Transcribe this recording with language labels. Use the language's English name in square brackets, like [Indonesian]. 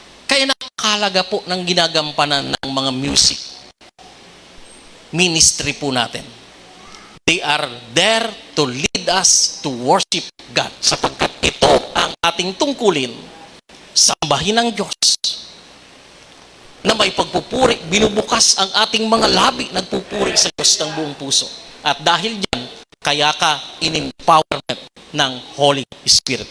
[Filipino] Kaya nakakalaga po ng ginagampanan ng mga music ministry po natin. [English] They are there to lead us to worship God. [Filipino] Sapagkat ito ang ating tungkulin, sambahin ang Diyos na may pagpupuri, binubukas ang ating mga labi, nagpupuri sa Diyos ng buong puso. At dahil diyan, kaya ka in-empowerment ng Holy Spirit.